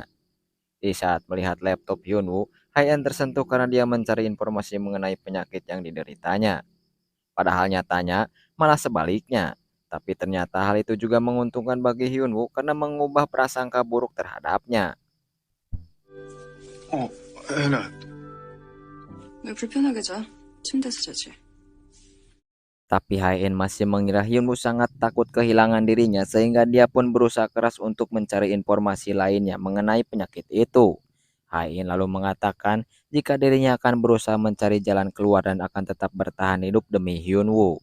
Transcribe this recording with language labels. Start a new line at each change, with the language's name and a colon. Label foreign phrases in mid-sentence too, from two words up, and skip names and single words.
Indonesian: Di saat melihat laptop Hyunwoo, Hae-in tersentuh karena dia mencari informasi mengenai penyakit yang dideritanya. Padahal nyatanya malah sebaliknya. Tapi ternyata hal itu juga menguntungkan bagi Hyunwoo karena mengubah prasangka buruk terhadapnya.
Korean: 애나, 왜 불편하게 자? 침대에서 자지.
Indonesian: Tapi Hae-in masih mengira Hyunwoo sangat takut kehilangan dirinya sehingga dia pun berusaha keras untuk mencari informasi lainnya mengenai penyakit itu. Hae-in lalu mengatakan jika dirinya akan berusaha mencari jalan keluar dan akan tetap bertahan hidup demi Hyunwoo.